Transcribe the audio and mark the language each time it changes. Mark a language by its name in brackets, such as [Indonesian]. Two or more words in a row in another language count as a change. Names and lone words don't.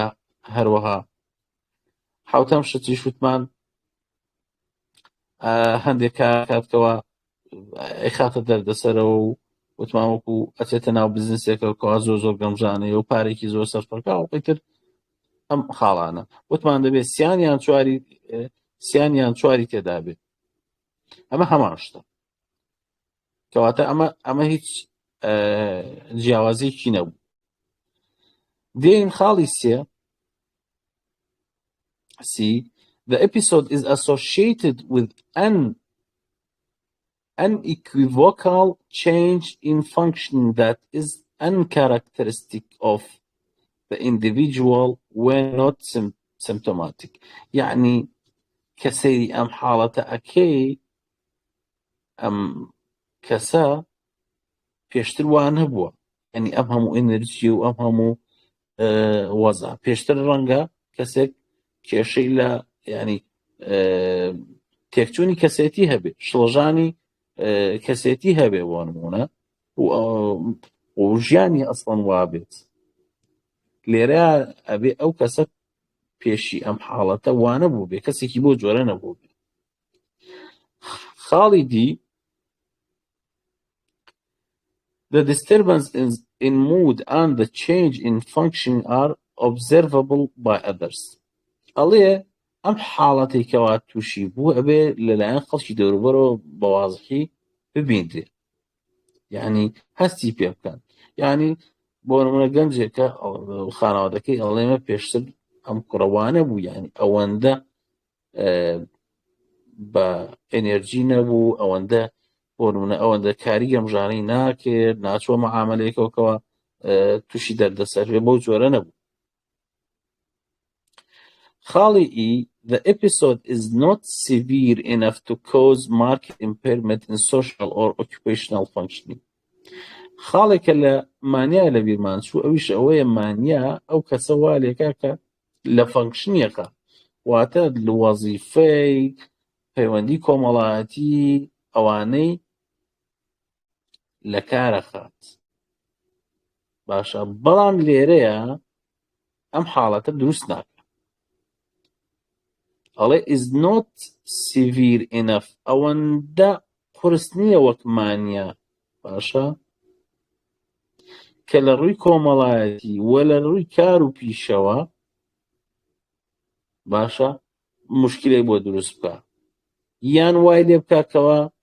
[Central Kurdish] هەروەها حوتەم شتیش وتمان هەندێک کاتکەوە ئەیخاتە دەردەسەرەوە و وتمان وەکو ئەچێتە ناو بزنسێکە کەوا زۆر گەمژانەیە و پارێکی زۆر سەرفەرکا و پێتر ئەم خاڵانە وتمان دەبێت سیانیان چواری تێدا بێت. ئەمە هەمان شتە، کەواتە ئەمە هیچ جیاوازیەکی نەبوو. دێین خاڵی سێ. [English] The episode is associated with an unequivocal change in functioning that is uncharacteristic of the individual when not symptomatic. يعني كسيري أم حالة أكي أم كسا [Central Kurdish] پێشتر وان هەبووە، ینی ئەم هەموو ئێنەرجی و ئەم هەموو وەزع پێشتر ڕەنگە کەسێک کێشەی لە ینی تێکچوونی کەسێتی هەبێ، شڵژانی کەسێتی هەبێ بۆ نمونە و ژیانی ئەسڵەن وابێت. لێرە ئەبێ ئەو کەسە پێشی ئەم حاڵەتە وانە بوو بێ، کەسێکی بۆ جۆرە نەبوو بێ. خاڵی دی [English] The disturbance in mood and the change in function are observable by others. [Central Kurdish] ئەڵێ ئەم حاڵەتی کەوا تووشی بوو ئەبێ لەلایەن خەڵکی دەوروبەرەوە بەوازحی ببیندرێ، یعنی هەستی پێ بکەن. یعنی بۆ نمونە گەنجێکە خانەوادەکەی ئەڵێمە پێشتر ئەم کوڕەوانە بوو، یعنی ئەوەندە بە ئێنێرجی نەبوو، ئەوەندە بۆ نمونە ئەوەندە کاری گەمژانەی ناکرد، ناچوە مەعامەلەیەکەوە تووشی دەردەسەر بێ، بۆ جۆرە نەبوو. خاڵی ئی [English] The episode is not severe enough to cause marked impairment in social or occupational functioning. [Central Kurdish] خاڵێکە لە مانیا لە بیرمان چوو ئەویش ئەوەیە مانیا ئەو کەسە وا لێکا کە لە فەنکشنیەکە، واتە لە وەزیفەی پەیوەندی کۆمەڵایەتی ئەوانەی لە کارە خات. باشە، بەڵام لێرەیە ئەم حاڵەتە دروست ناکە. ئەڵێ [English] is not severe enough، [Central Kurdish] ئەوەندە قورس نییە وەک مانیا، باشە، کە لە ڕووی کۆمەڵایەتی وە لە ڕووی کار و پیشەوە باشە مشکلەی بۆ دروست بکە یان وای لێ بکاتەوە